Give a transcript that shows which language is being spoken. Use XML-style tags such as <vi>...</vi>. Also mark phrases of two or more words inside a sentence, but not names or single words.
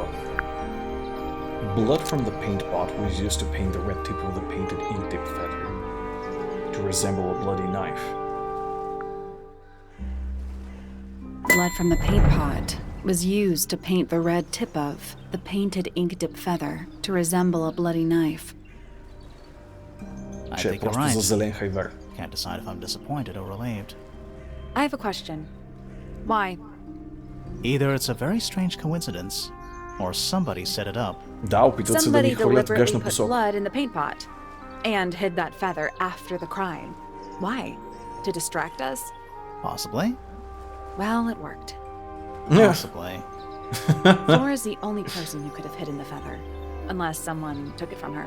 <en>Blood from the paint pot was used to paint the red tip of the painted ink-dip feather to resemble a bloody knife. blood from the paint pot was used to paint the red tip of the painted ink dip feather to resemble a bloody knife. I</en> <bg>Че е</bg> <en>think you're</en> <bg>просто за</bg> <en>right.</en> <bg>зелен хайвер.</bg> <en>Can't decide if I'm disappointed or relieved. I have a question. Why? Either it's a very strange coincidence, or somebody set it up.</en> <bg>Да, опитват се да ни</bg> <en>Somebody</en> <bg>хвърлят в</bg> <en>deliberately</en> <bg>грешна</bg> <en>put</en> <bg>посока.</bg> <en>blood in the paint pot and hid that feather after the crime. Why? To distract us? Possibly. Well, it worked. Possibly. Flora's the only person who could have hidden the feather, unless someone took it from her.</en>